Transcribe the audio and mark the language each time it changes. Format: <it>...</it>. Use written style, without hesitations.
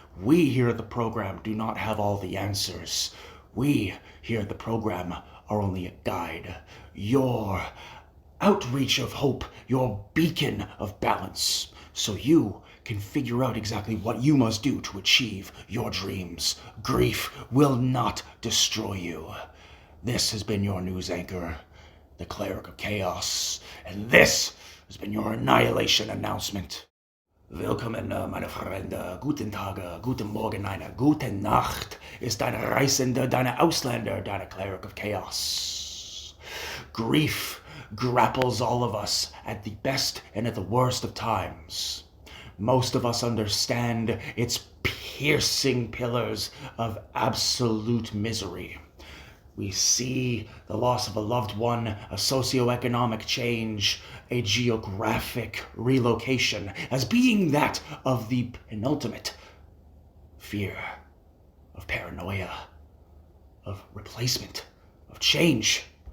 <en>We here at the program do not have all the answers. We here at the program are only a guide, your outreach of hope, your beacon of balance, so you can figure out exactly what you must do to achieve your dreams. Grief will not destroy you. This has been your news anchor, the Cleric of Chaos, and this has been your Annihilation Announcement.</en> <de>Willkommen, meine Freunde. Guten Tag, guten Morgen, eine gute Nacht. Ist deine Reisende, deine Ausländer, deine Cleric of Chaos.</de> <en>Grief grapples all of us at the best and at the worst of times. Most of us understand its piercing pillars of absolute misery. We see the loss of a loved one, a socioeconomic change, a geographic relocation as being that of the penultimate fear, of paranoia, of replacement, of change.</en>